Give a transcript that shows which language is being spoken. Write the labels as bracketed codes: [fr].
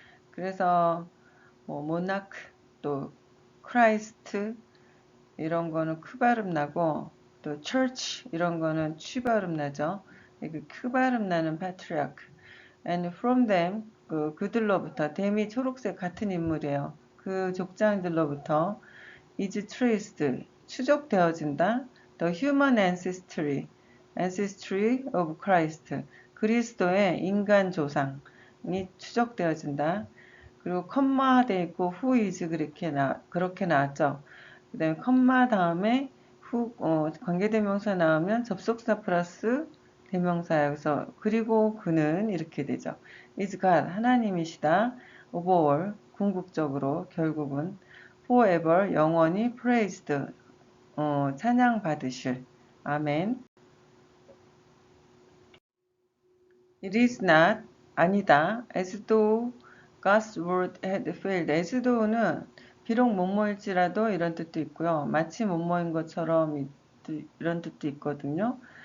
[ko] 그래서 뭐 모나크 또 크라이스트 이런 거는 크 발음 나고 또 church 이런 거는 취 발음 나죠. 크 발음 나는 patriarch. [en] And from them [ko] 그들로부터 댐이 초록색 같은 인물이에요. 그 족장들로부터 [en] is traced [ko] 추적되어진다. [en] The human ancestry of Christ [ko] 그리스도의 인간 조상이 추적되어진다. 그리고 컴마 돼 있고 [en] who is [ko] 그렇게 나왔죠. 그 다음에 컴마 다음에 관계대명사 나오면 접속사 플러스 대명사야. 그래서 그리고 그는 이렇게 되죠. [en] is God [ko] 하나님이시다. [en] of all [ko] 궁극적으로 결국은 forever 영원히 praised 찬양 받으실. 아멘. [en] It is not [ko] 아니다. [en] As though God's word had failed. [ko] as though는 비록 뭐뭐일지라도 이런 뜻도 있고요. 마치 뭐뭐인 것처럼 이런 뜻도 있거든요.